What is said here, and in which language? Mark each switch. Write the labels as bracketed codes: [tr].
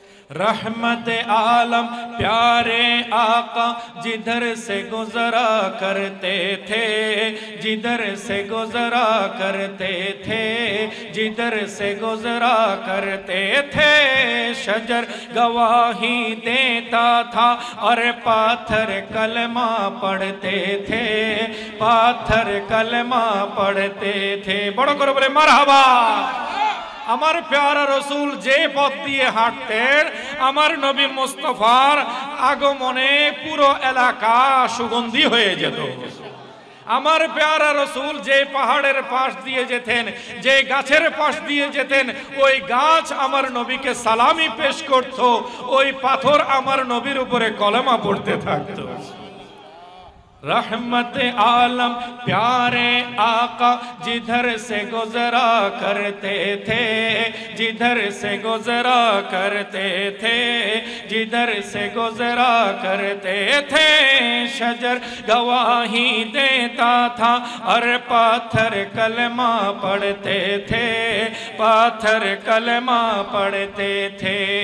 [hi] रहमत आलम प्यारे आका जिधर से गुजरा करते थे, जिधर से गुजरा करते थे, जिधर से गुजरा करते थे, शजर गवाही देता था और पाथर कलमा पढ़ते थे, पाथर कलमा पढ़ते थे। बड़ो करो बोले मरहबा। [bn] আমার প্যারা রসুল যে পথ দিয়ে হাঁটতেন, আমার নবী মুস্তাফার আগমনে পুরো এলাকা সুগন্ধি হয়ে যেত। আমার প্যারা রসুল যে পাহাড়ের পাশ দিয়ে যেতেন, যে গাছের পাশ দিয়ে যেতেন, ওই গাছ আমার নবীকে সালামি পেশ করত, ওই পাথর আমার নবীর উপরে কলেমা পড়তে থাকতো। [hi] रहमत आलम प्यारे आका जिधर से गुजरा करते थे, जिधर से गुजरा करते थे, जिधर से गुजरा करते थे, शजर गवाही देता था और पाथर कलमा पढ़ते थे, पाथर कलमा पढ़ते थे।